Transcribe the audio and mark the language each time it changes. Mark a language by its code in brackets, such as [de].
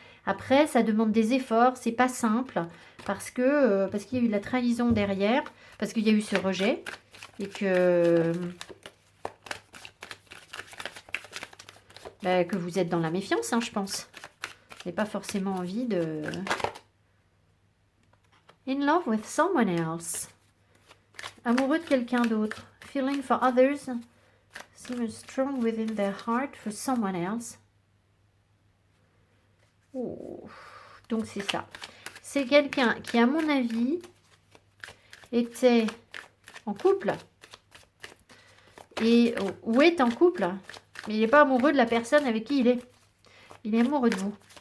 [fr] Après, ça demande des efforts, c'est pas simple, parce qu'il y a eu de la trahison derrière, parce qu'il y a eu ce rejet, et que vous êtes dans la méfiance, hein, je pense. Vous n'avez pas forcément envie de... [en] In love with someone else. [fr] Amoureux de quelqu'un d'autre. [en] Feeling for others... seem strong within their heart for someone else. [fr] Oh. Donc c'est ça. C'est quelqu'un qui, à mon avis, était en couple. Ou est en couple. Mais il n'est pas amoureux de la personne avec qui il est. Il est amoureux de vous.